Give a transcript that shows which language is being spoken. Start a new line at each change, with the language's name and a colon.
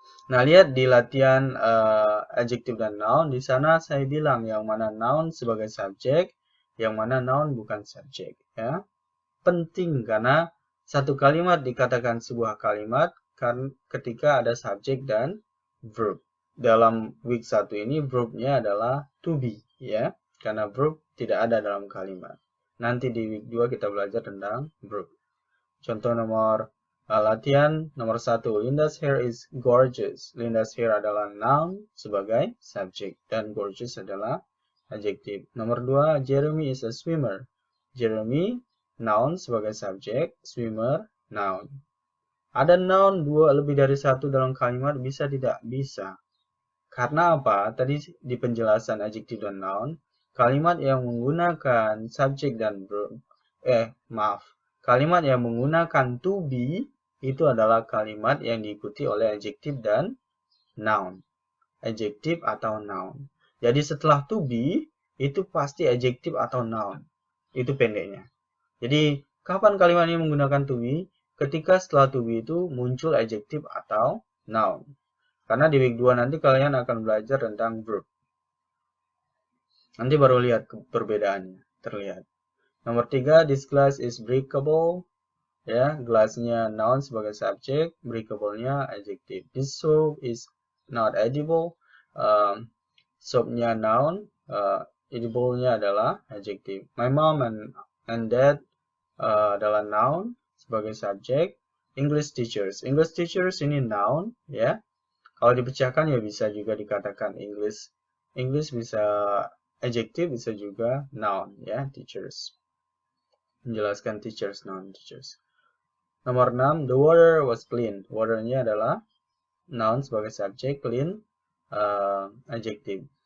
Indonesian: Nah, lihat di latihan adjective dan noun, di sana saya bilang yang mana noun sebagai subjek, yang mana noun bukan subjek ya. Penting karena satu kalimat dikatakan sebuah kalimat ketika ada subjek dan verb. Dalam week 1 ini verbnya adalah to be ya, karena verb tidak ada dalam kalimat. Nanti di week 2 kita belajar tentang verb. Contoh latihan nomor 1,
English: Linda's hair is gorgeous.
Indonesian: Linda's hair adalah noun sebagai subjek dan gorgeous adalah adjektif. Nomor 2,
English: Jeremy is a swimmer.
Indonesian: Jeremy noun sebagai subjek, swimmer noun. Ada noun 2 lebih dari 1 dalam kalimat, bisa tidak? Bisa. Karena apa? Tadi di penjelasan adjektif dan noun, kalimat yang menggunakan subjek dan verb, kalimat yang menggunakan to be itu adalah kalimat yang diikuti oleh adjektif dan noun. adjective atau noun. Jadi setelah to be, itu pasti adjective atau noun. Itu pendeknya. Jadi, kapan kalimat ini menggunakan to be? Ketika setelah to be itu muncul adjective atau noun. Karena di week 2 nanti kalian akan belajar tentang verb. Nanti baru lihat perbedaannya, terlihat. Nomor 3,
English: this glass is breakable.
Indonesian: Ya, gelasnya noun sebagai subjek, breakable-nya adjective.
English: This soap is not edible.
Indonesian: Soapnya noun, edible-nya adalah adjective. My mom and dad adalah noun sebagai subjek. English teachers ini noun, ya. Kalau dipecahkan ya bisa juga dikatakan English bisa adjective, bisa juga noun, ya, teachers. Menjelaskan teachers, noun teachers. Nomor 6,
English: the water was clean.
Indonesian: Water-nya adalah noun sebagai subjek, clean adjective.